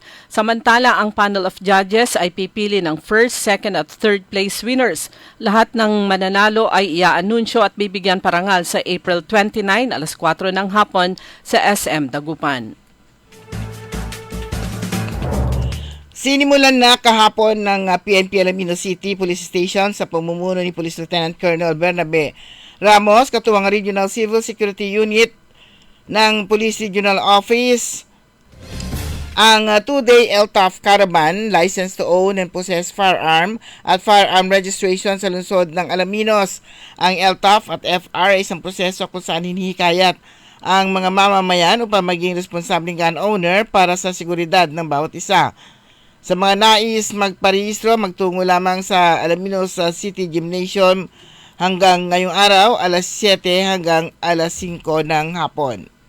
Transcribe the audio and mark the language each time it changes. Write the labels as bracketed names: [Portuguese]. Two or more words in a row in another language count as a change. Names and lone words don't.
[Filipino] Samantala, ang [English] panel of judges [Filipino] ay pipili ng [English] first, second [Filipino] at [English] third place winners. [Filipino] Lahat ng mananalo ay iaanunsyo at bibigyan parangal sa April 29 alas 4 ng hapon sa SM Dagupan. Sinimulan na kahapon ng PNP Alamino City Police Station sa pamumuno ni Police Lieutenant Colonel Bernabe Ramos, katuwang Regional Civil Security Unit ng Police Regional Office, ang 2-day LTAF Caravan, License to Own and Possess Firearm at Firearm Registration sa lungsod ng Alaminos. Ang LTAF at FR ay isang proseso kung saan hinihikayat ang mga mamamayan upang maging responsabling [English] gun owner [Filipino] para sa seguridad ng bawat isa. Sa mga nais magparehistro, magtungo lamang sa Alaminos City Gymnasium hanggang ngayong araw, alas 7 hanggang alas 5 ng hapon.